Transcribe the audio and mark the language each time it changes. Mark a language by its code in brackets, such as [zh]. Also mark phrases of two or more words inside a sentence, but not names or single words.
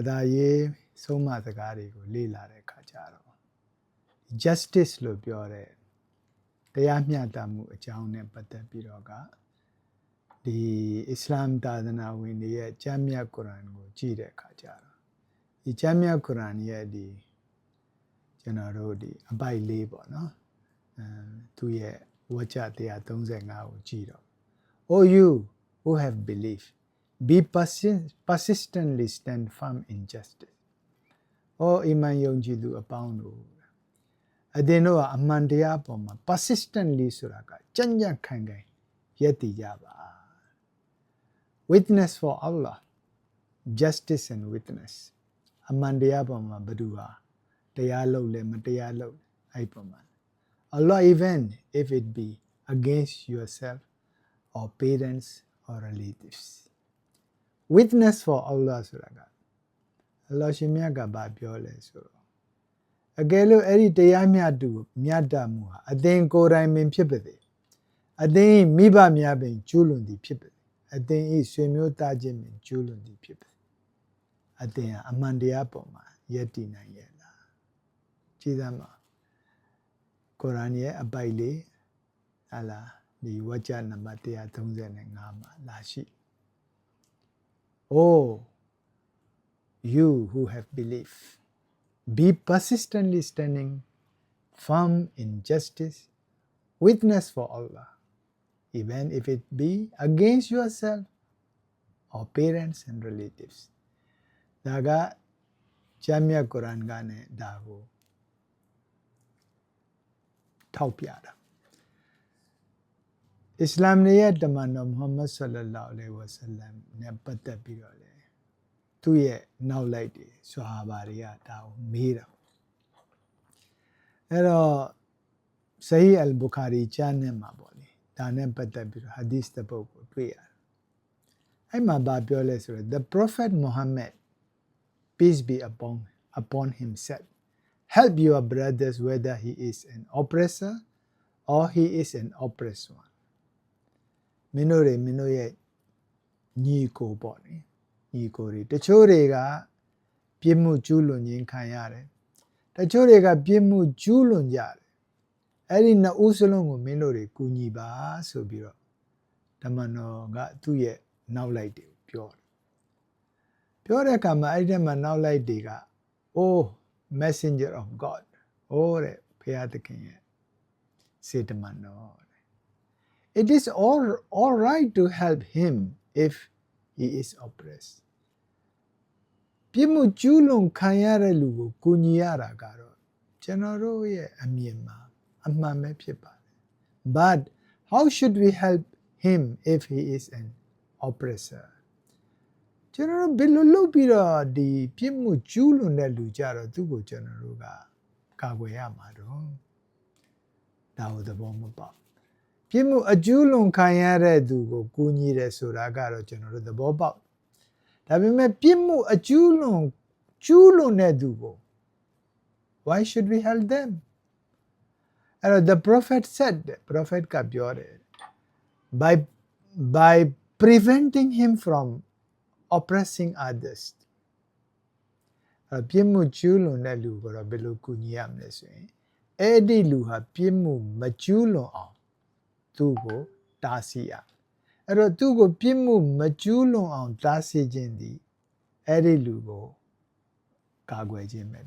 [my] သာရေးဆုံးမစကားတွေကိုလေ့လာတဲ့အခါကျတော့ justice လို့ပြောတဲ့တရားမျှတမှုအကြောင်းနဲ့ပတ်သက်ပြီးတော့ကဒီ အစ္စလာမ်သာသနာဝင်တွေရဲ့ကျမ်းမြတ်ကုရ်အာန်ကိုကြည့်တဲ့အခါကျတော့ဒီကျ မ်းမြတ်ကုရ်အာန်ရဲ့ဒီကျွန်တော်တို့ဒီအပိုက်လေးပေါ့နော်သူရဲ့ဝါကျ135ကိုကြည့်တော့ [en] Oh you who have believed be persistently stand firm in justice Oh [my] အီမန်ယုံကြည်သူအပေါင်းတို့အသင်တို့ကအမှန်တရားပေါ်မှာ persistently ဆိုတာကကြံ့ကြံ့ခိုင်ခိုင်ရပ်တည်ကြပါ [en] Witness for Allah, justice and witness. [my] အမှန်တရားပေါ်မှာဘယ်သူဟာတရားလုပ်လဲမတရားလုပ်အဲ့ပေါ်မှာ [en] Allah even if it be against yourself or parents or relatives. Witness for Allah [my] ဆိုတာက Allah ရှင်မြတ်ကဘာပြောလဲဆိုတော့အကယ်လို့အဲ့ဒီတရားမျှတ မှုဟာအသင်ကိုယ်တိုင်ပင်ဖြစ်ပါစေအသင်မိဘများပင်ကျူးလွန်သည်ဖြစ်ပါအသင်ဤဆွေမျိုးသားချင်းပင်ကျူးလွန်သည်ဖြစ်ပါအသင်ဟာအမှန်တရားပေါ်မှာယက်တည်နိုင်ရဲ့လားကြည်သမှာကုရ်အာန်ရဲ့အပိုက်လေးဟာလားဒီဝါကျနံပါတ်135မှာလာရှိ [en] Oh you who have believed be persistently standing firm in justice witness for Allah even if it be against yourself or parents and relatives [my] ဒါကကျမ်းမြတ်ကုရ်အာန်ကနဲ့ဒါကို ထောက်ပြတာအစ္စလာမ်ရဲ့တမန်တော်မုဟမ္မဒ်ဆလ္လာလာဟ်အလိုင်ဝါဆလမ်နဲ့ပတ်သက်ပြီးတော့လေသူ့ရဲ့နောက်လိုက်တွေဆွာဟာဘာတွေကဒါကိုမေးတာအဲ့တော့ဆဟီအယ်ဘူခါရီကျမ်းနဲ့မှာပေါ့လေဒါနဲ့ပတ်သက်ပြီးတော့ဟာဒီသ်တစ်ပုဒ်ကိုတွေ့ရတယ်အဲ့မှာဘာပြောလဲဆိုတော့ [en] The Prophet Muhammad peace be upon him said help your brothers whether he is an oppressor or he is an oppressed one [my] မင်းတို့ရဲ့ညီကိုပေါ့လေညီကိုတွေတချို့တွေကပြစ်မှုကျူးလွန်ခြင်းခံရတယ်တချို့တွေကပြစ်မှုကျူးလွန်ကြတယ်အဲ့ဒီနှစ်ဦးစလုံးကိုမင်း တို့တွေကူညီပါဆိုပြီးတော့တမန်တော်ကသူ့ရဲ့နောက်လိုက်တွေကိုပြောတဲ့အခါမှာအဲ့ဒီမှာနောက်လိုက်တွေက [en] Oh messenger of God [my] တဲ့ဘုရားသခင်ရဲ့စေတမန်တော် [en] It is all right to help him if he is oppressed [my] ပြစ်မှုကျူးလွန်ခံရတဲ့လူကိုကူညီရတာကတော့ကျွန်တော်တို့ရဲ့အမြင် [en] မှာအမှန်ပဲဖြစ်ပါတယ် But how should we help him if he is an oppressor [my] ကျွန်တော်တို့ဘယ်လိုလုပ်ပြီး တော့ဒီပြစ်မှုကျူးလွန်တဲ့လူကြတော့သူ့ကိုကျွန်တော်တို့ကကာကွယ်ရမှာတော့ဒါကိုသဘောမပေါက်ပြစ်မှုအကျူးလွန်ခံရတဲ့သူကိုကူညီတယ်ဆိုတာကတော့ကျွန်တော်တို့သဘောပေါက်ဒါပေမဲ့ပြစ်မှုအကျူးလွန်တဲ့သူကို [en] Why should we help them the prophet said [my] prophet ကပြောတယ် [en] by preventing him from oppressing others [my] ပြစ်မှုကျူးလွန်တဲ့လူကိုတော့ဘယ်လိုကူညီရမလဲဆိုရင်အဲ့ဒီလူဟာပြစ်မှုမကျူးလွန်အောင်သူ့ကိုတားဆီးရအဲ့တော့သူ့ကိုပြစ်မှုမကျူးလွန်အောင်တားဆီးခြင်းဒီအဲ့ဒီလူကိုကာကွယ်ခြင်းပဲ